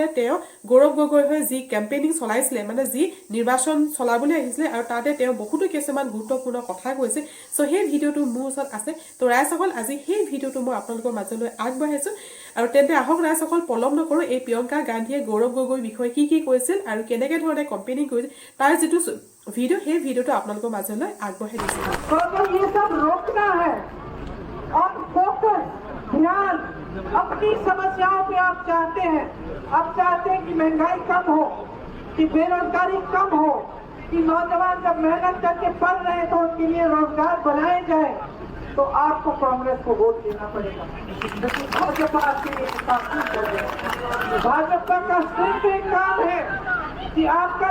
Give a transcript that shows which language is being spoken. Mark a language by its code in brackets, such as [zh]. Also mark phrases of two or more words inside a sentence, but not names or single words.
[as] তেওঁ গৌৰৱ গগৈ হৈ যি কেম্পেইনিং চলাইছিলে মানে যি নিৰ্বাচন চলাবলৈ আহিছিলে আৰু তাতে তেওঁ বহুতো কিছুমান গুৰুত্বপূৰ্ণ কথা কৈছে সো সেই ভিডিওটো মোৰ ওচৰত আছে তো ৰাইজসকল আজি সেই ভিডিওটো মই আপোনালোকৰ মাজলৈ আগবঢ়াইছো আৰু তেন্তে আহক ৰাইজসকল পলম নকৰো এই প্ৰিয়ংকা গান্ধীয়ে গৌৰৱ গগৈৰ বিষয়ে কি কৈছিল আৰু কেনেকৈ ধৰণে কেম্পেইনিং কৰিছিল তাৰ যেটো [hi] वीडियो है वीडियो तो आप लोगों को मजे में आग बढ़े दीजिए तो ये सब रोकना है और फोकस ध्यान अपनी समस्याओं पे आप चाहते हैं कि महंगाई कम हो कि बेरोजगारी कम हो कि नौजवान जब मेहनत करके पढ़ रहे हैं तो उनके लिए रोजगार बनाए जाए तो आपको कांग्रेस को वोट देना पड़ेगा भाजपा के लिए भाजपा का सिर्फ एक काम है कि आपका